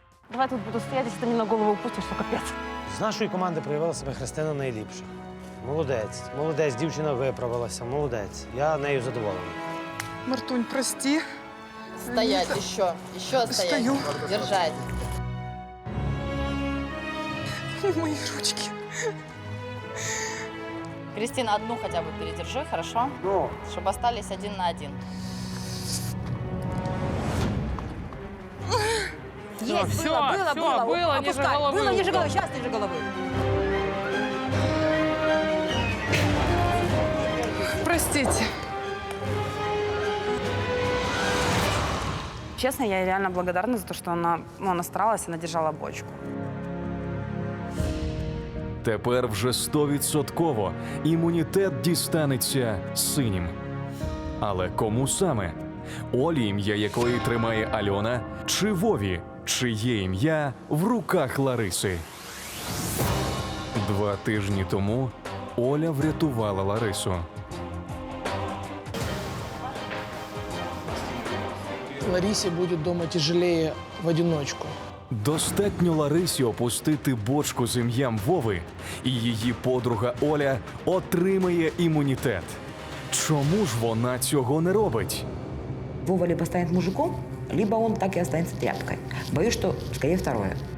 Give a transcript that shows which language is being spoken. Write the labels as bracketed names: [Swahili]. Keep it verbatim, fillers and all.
[Russian] Давай тут буду стоять, если ты мне на голову упустишь, что капец. [Ukrainian] З нашої команди проявила себе Христина найліпше. Молодець, молодець, дівчина виправилася, молодець. Я нею задоволений. [Russian] Мартунь, прости. Стоять, это... еще, еще стоять. Стою. Держать. Мои ручки. Кристина, одну хотя бы передержи, хорошо? Но. Чтобы остались один на один. Есть, все, было, было, все, было. было Опускай. ниже головы. Было ниже головы, сейчас ниже головы. Простите. Честно, я реально благодарна за то, что она, ну, она старалась, она держала бочку. [Ukrainian] Тепер вже стовідсотково імунітет дістанеться синім. Але кому саме? Олі, ім'я якої тримає Альона, чи Вові, чиє ім'я в руках Лариси? Два тижні тому Оля врятувала Ларису. [Russian] Ларисе будет дома тяжелее в одиночку. [Ukrainian] Достатньо Ларисі опустити бочку з ім'ям Вови, і її подруга Оля отримає імунітет. Чому ж вона цього не робить? [Russian] Вова либо станет мужиком, либо он так и останется тряпкой. Боюсь, что скорее второе.